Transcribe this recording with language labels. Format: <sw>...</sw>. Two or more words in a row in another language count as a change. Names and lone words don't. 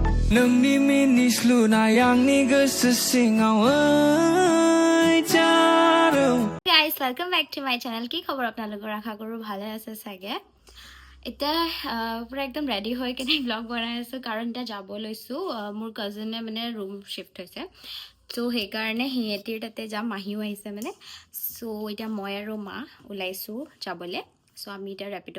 <brx>नोंनि मिनिस्लुनाय आंनि गोसो सिङाव जादों।</brx> <en>Guys, welcome back to my channel.</en> <as>কি খবৰ আপোনালোকৰ? আশা কৰো ভালে আছে চাগে। এটা পুৰা একদম ৰেডি হৈ কিনে ব্লগ বনাই আছো কাৰণ এটা যাব লৈছো মোৰ কাজিনে মানে</as> <en>room shift</en> <as>হৈছে সো সেইকাৰণে হিয়েটিৰ তাতে যাম মাহিও আহিছে মানে সো এটা মই আৰু মা ওলাইছো যাবলে সো আমি এটা ৰেপিডো</as>